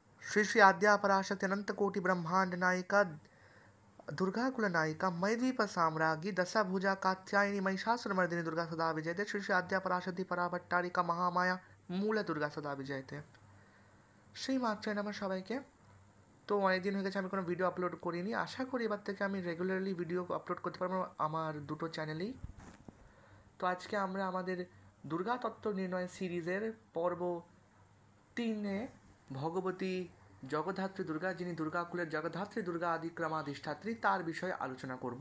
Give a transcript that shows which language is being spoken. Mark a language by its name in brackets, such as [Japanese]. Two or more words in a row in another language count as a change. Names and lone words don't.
[Sanskrit] श्री श्री आद्या पराशक्ति अनंत कोटि ब्रह्मांड नायिका दुर्गा कुल नायिका मयद्वीप साम्राज्ञी दशाभुजा कात्यायनी महिषासुरमर्दिनी दुर्गा सदा विजयते। श्री श्री आद्या पराशक्ति पराभट्टारिका महामाया मूल दुर्गा सदा विजयते। [Bangla] সেই মাত্রায় আমার সবাইকে। তো অনেক দিন হয়ে গেছে আমি কোনো ভিডিও আপলোড করিনি, আশা করি এবার থেকে আমি রেগুলারলি ভিডিও আপলোড করতে পারবো আমার দুটো চ্যানেলেই। তো আজকে আমরা আমাদের দুর্গা তত্ত্ব নির্ণয় সিরিজের পর্ব 3-এ ভগবতী জগদ্ধাত্রী দুর্গা, যিনি দুর্গাকুলের জগদ্ধাত্রী দুর্গা আদিক্রমাধিষ্ঠাত্রী, তার বিষয়ে আলোচনা করব।